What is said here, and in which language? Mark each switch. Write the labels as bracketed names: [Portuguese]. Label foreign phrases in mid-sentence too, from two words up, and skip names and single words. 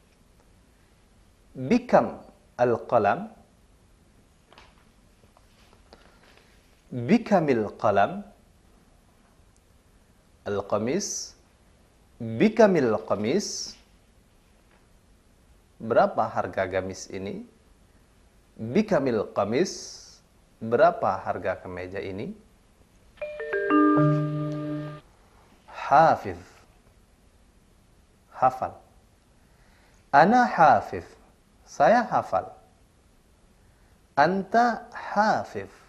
[Arabic] بكم القلم؟ بكم القلم? القميص؟ بكم القميص? [Indonesian] Berapa harga gamis ini? [Arabic] بكم القميص? [Indonesian] Berapa harga kemeja ini? [Arabic] Hafiz. Hafal. أنا حافظ. [Indonesian] Saya hafal. [Arabic] أنت حافظ.